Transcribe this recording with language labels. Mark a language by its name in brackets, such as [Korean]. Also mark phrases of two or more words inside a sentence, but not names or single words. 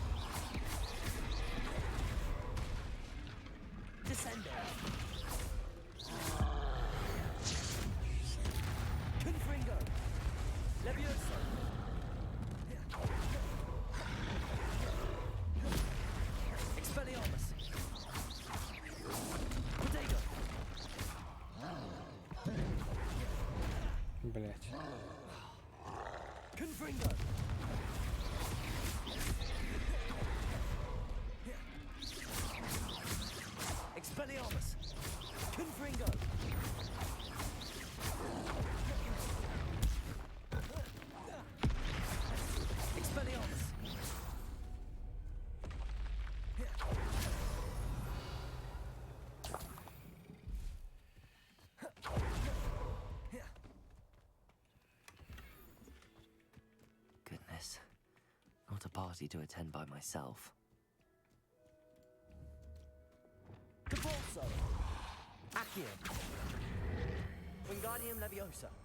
[Latin] Descendo. Confringo. Leviosa. Expelliarmus. [English] Potato. [Russian] Блять. [Latin] Confringo. Expelliarmus. Confringo. Expelliarmus. [English] Goodness. Not a party to attend by myself. [Latin] Depulso. Accio. Wingardиum Leviosa.